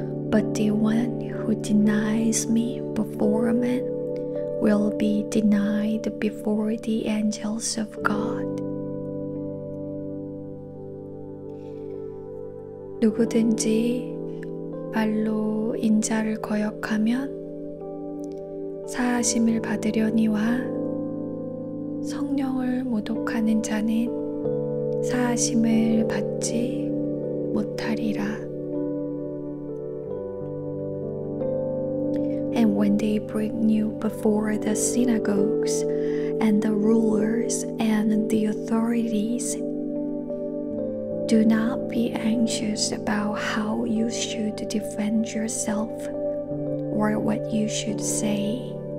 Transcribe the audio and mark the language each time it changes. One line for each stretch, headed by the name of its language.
English: But the one who denies me before men will be denied before the angels of God.
Korean: 누구든지 말로 인자를 거역하면 사하심을 받으려니와 성령을 모독하는 자는 사하심을 받지 못하리라.
English: And when they bring you before the synagogues and the rulers and the authorities, do not be anxious about how you should defend yourself or what you should say.